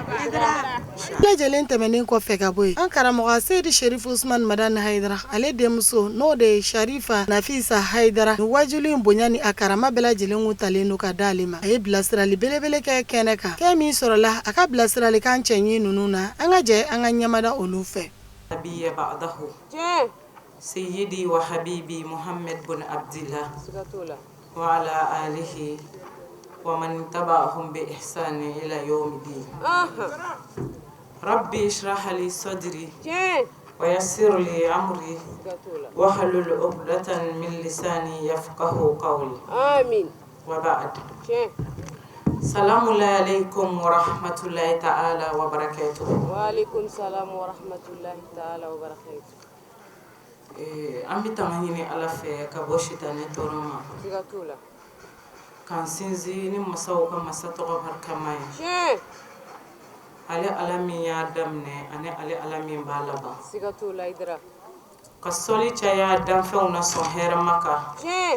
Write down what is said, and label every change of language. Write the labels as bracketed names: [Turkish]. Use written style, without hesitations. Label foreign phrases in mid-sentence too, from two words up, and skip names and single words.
[Bambara] Lajɛlen tɛmɛnen kɔfɛ ka bɔ yen, an karamɔgɔ Seydi Sherifu Usman Madani Hayidara, ale denmuso n'o de ye Sharifa Nafisa Hayidara, ni wajuli in bonya ni a karama bɛɛ lajɛlen kun talen don ka d'ale ma. A ye bilasirali belebele kɛ kɛnɛ kan. Fɛn min sɔrɔla a ka bilasiralikan cɛɲi ninnu na, an ka jɛ an ka ɲɛmada olu fɛ. [Arabic] نبيا بعده سيدي وحبيبي محمد بن عبد الله وعلى آله ومن تبعهم بإحسان إلى يوم الدين. رب اشرح لي صدري ويسر لي أمري واحلل عقدة من لساني يفقهوا قولي. آمين وبعد. السلام عليكم ورحمة الله تعالى وبركاته. وعليكم السلام ورحمة الله تعالى وبركاته. [Bambara] An bɛ tanga ɲini Ala fɛ ka bɔ sitanɛ tɔɔrɔ ma. K'an sinsin ni masaw ka masa tɔgɔ barikama ye. Ale Ala min y'a daminɛ ani ale Ala min b'a laban. Ka sɔli caya danfɛnw na sɔn hɛrɛma kan.